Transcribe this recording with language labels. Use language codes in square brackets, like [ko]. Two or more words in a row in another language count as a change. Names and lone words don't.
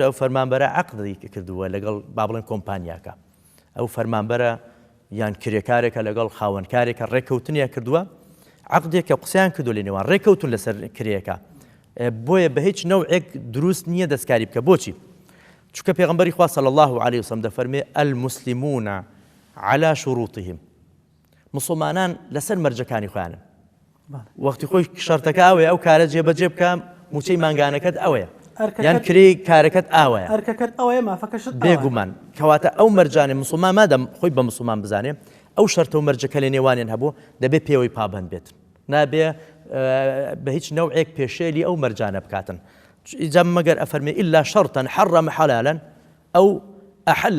[ckb] ئەو فەرمانبەرە عەقدی کردووە لەگەڵ با بڵێن کۆمپانیاکە ئەو فەرمانبەرە یان کرێکارێکە لەگەڵ خاوەنکارێکە ڕێکەوتنیان کردووە عەقدێکە قسەیان کردو لە نێوان ڕێکەوتون لەسەر کرێکە بۆیە بە هیچ نەوعێک دروست نییە دەستکاری بکە بۆچی چونکە پێغەمبەری خوا [ar] صلی الله عليه وسلم [ckb] دەفەرمێ [ar] المسلمون على شروطهم [ckb] مسلمانان لەسەر مەرجەکانی خۆیانن وەختی خۆی شەرتەکە ئەوەیە ئەو کارە جێبەجێ بکە موچەی مانگانەکەت ئەوەیە یان کرێ کارەکەت ئاوەیە ئەرکەکەت ئەوەیە مافەکەشت بێگومان کەواتە ئەو مەرجانێ مسلمان مادەم خۆی بە مسلمان بزانێ ئەو شەرتە و مەرجەکە لە نێوانیان هەبوو دەبێت پێوەی پابەند بێت نابێ بە هیچ نەوعێک پێشێلی ئەو مەرجانە بکاتن ئیجا مەگەر ئەفەرمێ [ar] ئیلا شەرتەن حەڕەمە حەلالا [ckb] ئەو ئەحەلە